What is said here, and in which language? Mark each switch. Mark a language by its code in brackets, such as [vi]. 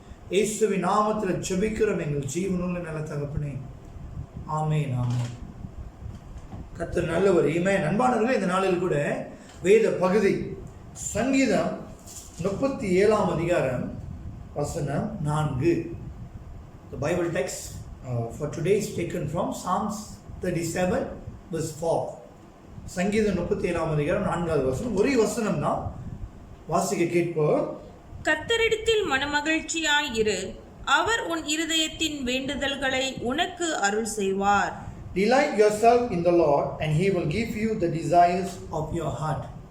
[ta] இயேசுவின் நாமத்தில் ஜெபிக்கிறோம் எங்கள் ஜீவனுள்ள நல்ல தகப்பனே. ஆமென், ஆமென். கர்த்தர் நல்லவர். ஆமென். அன்பானவர்களே, இந்த நாளில் கூட வேத பகுதி சங்கீதம் 37 அதிகாரம் வசனம் 4. [en] The Bible text for today is taken from Psalms 37 verse 4. [ta] சங்கீதம் 37 அதிகாரம் 4வது வசனம். ஒரே வசனம் தான் வாசிக்க கேட்போம். கர்த்தரிடத்தில் மனமகிழ்ச்சியாய் இரு, அவர் உன் இருதயத்தின் வேண்டுதல்களை உனக்கு அருள் செய்வார். [en] Delight yourself in the Lord and he will give you the desires of your heart.